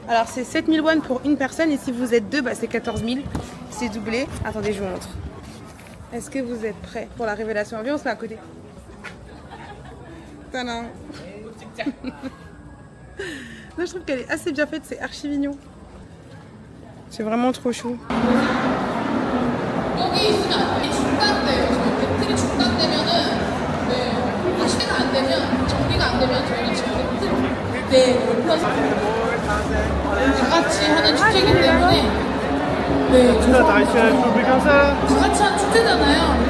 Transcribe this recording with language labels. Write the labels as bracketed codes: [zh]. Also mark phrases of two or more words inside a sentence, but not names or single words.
[fr] Alors c'est 7000 won pour une personne et si vous êtes deux, bah, c'est 14 000. C'est doublé. Attendez, je vous montre. Est-ce que vous êtes prêts pour la révélation? Viens, on se met à côté. Tadam. Non, je trouve qu'elle est assez bien faite, c'est archi mignon. C'est vraiment trop chou. [ko] 여기 있으면 안 돼. 중단돼요. 배틀이 중단되면은 네, 시대가 안 되면 정리가 안 되면 저희는 지금 배틀 플러스 다 같이 하는 축제이기 때문에 네, [fr] Ça, t'as réussi à choper comme ça là [ko] 다 같이 하는 축제잖아요.